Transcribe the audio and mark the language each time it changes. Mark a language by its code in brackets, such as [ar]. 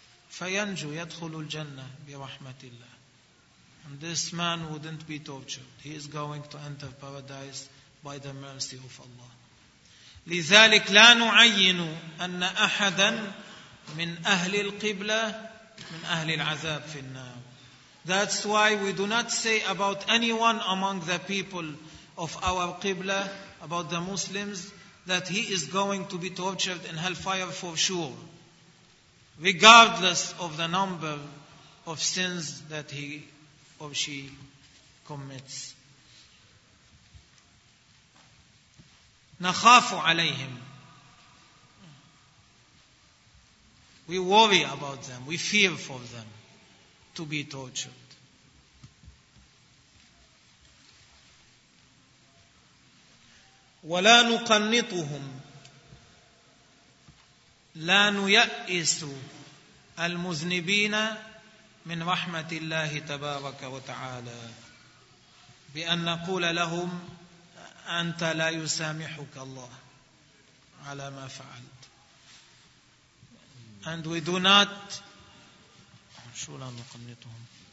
[ar] فينجو يدخل الجنة برحمة الله. [en] And this man wouldn't be tortured. He is going to enter paradise by the mercy of Allah. [ar] لذلك لا نعين أن أحدا من أهل القبلة من أهل العذاب في النار. [en] That's why we do not say about anyone among the people of our Qibla, about the Muslims, that he is going to be tortured in hellfire for sure, regardless of the number of sins that he or she commits. [ar] نخاف عليهم. [en] We worry about them. We fear for them to be tortured. [ar] ولا نقنطهم. لا نيأس المذنبين من رحمة الله تبارك وتعالى بأن نقول لهم أنت لا يسامحك الله على ما فعلت. [en] And we do not, [ar] شو لا نقنطهم.